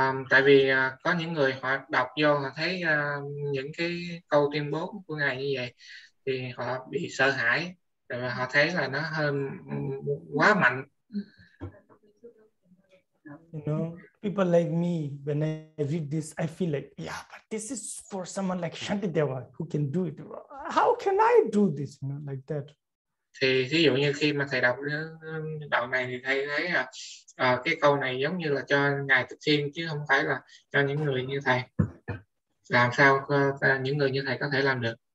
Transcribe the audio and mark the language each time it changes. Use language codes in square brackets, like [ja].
[vi] Tại vì có những người họ đọc vô họ thấy những cái câu tuyên bố của Ngài như vậy thì họ bị sợ hãi, tại vì họ thấy là nó hơi quá mạnh. [en] You know, people like me, when I read this, I feel like, yeah, but this is for someone like Shantideva who can do it. How can I do this? You know, like that. [vi] Thì ví dụ như khi mà thầy đọc đoạn này thì thầy thấy cái câu này giống như là cho Ngài Thích Thiên chứ không phải là cho những người như thầy. Làm sao những người như thầy có thể làm được?